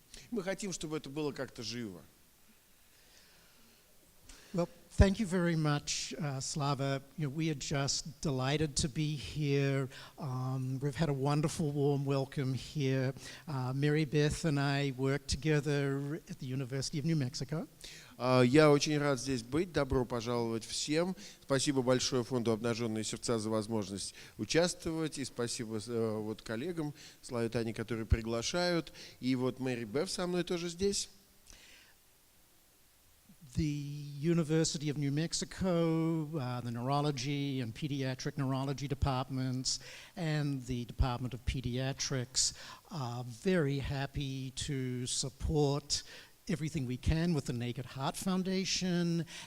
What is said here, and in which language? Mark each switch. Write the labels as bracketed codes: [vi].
[ru] Мы хотим, чтобы это было как-то живо. [en] Well, thank you very much, Slava. We are just delighted to be here. We've had a wonderful, warm welcome here. Meribeth and I work together at the University of New Mexico. [ru] Я очень рад здесь быть. Добро пожаловать всем. Спасибо большое фонду «Обнаженные сердца» за возможность участвовать. И спасибо вот коллегам, Славе и Тане, которые приглашают. И вот Мэри Беф со мной тоже здесь. [en] The University of New Mexico, the neurology and pediatric neurology departments, and the Department of Pediatrics are very happy to support everything we can with the Naked Heart Foundation.